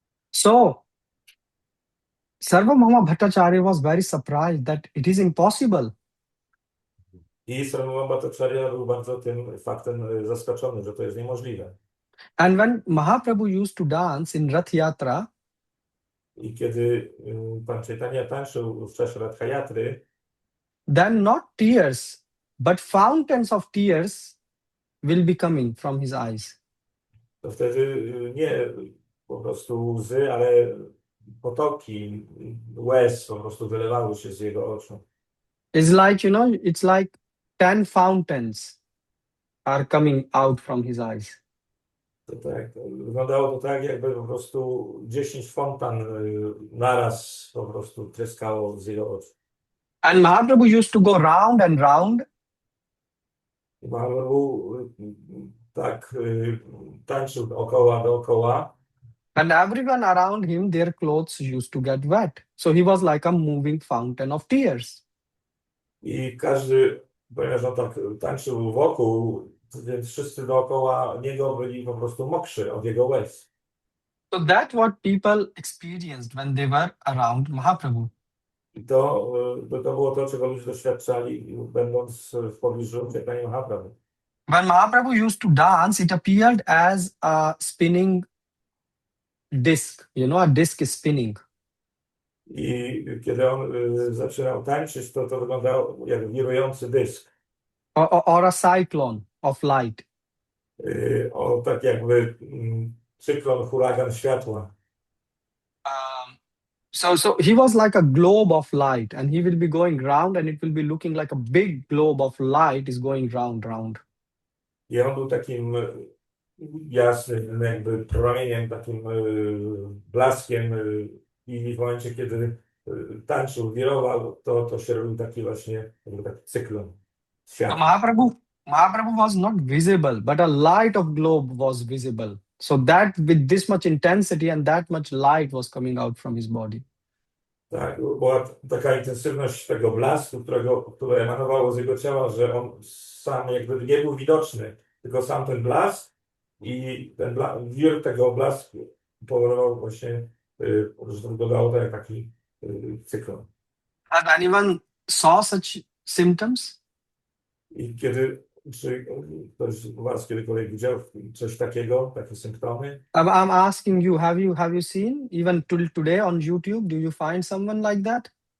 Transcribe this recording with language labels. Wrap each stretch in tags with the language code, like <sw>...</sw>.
<en>So, Sarvabhauma Bhattacharya was very surprised that it is impossible.</en> <pl>I Sarvabhauma Bhattacharya był bardzo tym faktem zaskoczony, że to jest niemożliwe.</pl> <en>And when Mahaprabhu used to dance in Rath Yatra,</en> <pl>I kiedy pan Caitanya tańczył w czasie Ratha Yatry,</pl> <en>then not tears, but fountains of tears will be coming from his eyes.</en> <pl>to wtedy nie po prostu łzy, ale potoki łez po prostu wylewały się z jego oczu.</pl> <en>It's like, it's like 10 fountains are coming out from his eyes.</en> <pl>Wyglądało to tak, jakby po prostu 10 fontan naraz po prostu tryskało z jego oczu.</pl> <en>And Mahaprabhu used to go round and round,</en> <pl>I Mahaprabhu tak tańczył dookoła</pl> <en>and everyone around him, their clothes used to get wet. So he was like a moving fountain of tears.</en> <pl>i każdy, ponieważ on tak tańczył wokół, więc wszyscy dookoła niego byli po prostu mokrzy od jego łez.</pl> <en>So that's what people experienced when they were around Mahaprabhu.</en> <pl>I to było to, czego ludzie doświadczali, będąc w pobliżu Caitanya Mahaprabhu.</pl> <en>When Mahaprabhu used to dance, it appeared as a spinning disc. A disc is spinning.</en> <pl>I kiedy on zaczynał tańczyć, to wyglądało jak wirujący dysk.</pl> <en>Or a cyclone of light.</en> <pl>Tak jakby cyklon, huragan światła.</pl> <en>So he was like a globe of light, and he will be going round, and it will be looking like a big globe of light is going round.</en> <pl>I on był takim jasnym jakby promieniem, takim blaskiem i w momencie, kiedy tańczył, wirował, to się robił taki właśnie jakby taki cyklon</pl> <en>So</en> <pl>światła.</pl> <en>Mahaprabhu was not visible, but a light of globe was visible. So that with this much intensity and that much light was coming out from his body.</en> <pl>Tak, była taka intensywność tego blasku, które emanowało z jego ciała, że on sam jakby nie był widoczny, tylko sam ten blask i ten wir tego blasku powodował właśnie, że to wyglądało tak jak taki cyklon.</pl> <en>Has anyone saw such symptoms?</en> <pl>I czy ktoś z was kiedykolwiek widział coś takiego, takie symptomy?</pl> <en>I'm asking you, have you seen even till today on YouTube? Do you find someone like that?</en>